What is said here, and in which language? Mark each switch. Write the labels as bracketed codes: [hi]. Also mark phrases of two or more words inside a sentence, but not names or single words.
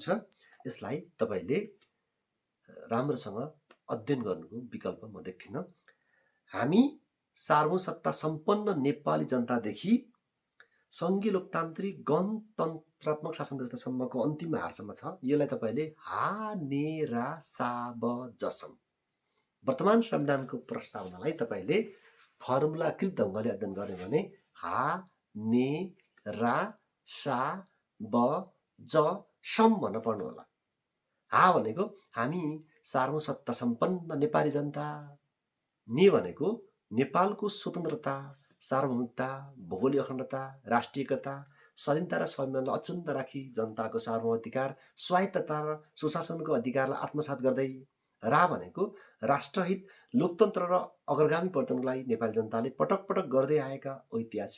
[ne] यसलाई तपाईँले राम्रोसँग अध्ययन गर्नुको विकल्प म देख्दिनँ। हामी सार्वभौम सत्ता सम्पन्न नेपाली जनतादेखि सङ्घीय लोकतान्त्रिक गणतन्त्रात्मक शासन व्यवस्थासम्मको अन्तिम हारसम्म छ। यसलाई तपाईँले हा ने रा सा ब जसम वर्तमान संविधानको प्रस्तावनालाई तपाईँले फर्मुलाकृत ढङ्गले अध्ययन गर्ने भने हा ने रा सा ब ज सम भनेर पढ्नु होला। हा भनेको हामी सार्वभौम सत्ता सम्पन्न नेपाली जनता, ने भनेको नेपालको स्वतन्त्रता, सार्वभौमिकता, भौगोलिक अखण्डता, राष्ट्रिय एकता, स्वाधीनता र स्वाभिमानलाई अक्षुण्ण राखी जनताको सार्वभौम अधिकार, स्वायत्तता र सुशासनको अधिकारलाई आत्मसात गर्दै, रा भनेको राष्ट्रहित, लोकतन्त्र र अग्रगामी परिवर्तनको लागि नेपाली जनताले पटक पटक गर्दै आएका ऐतिहासिक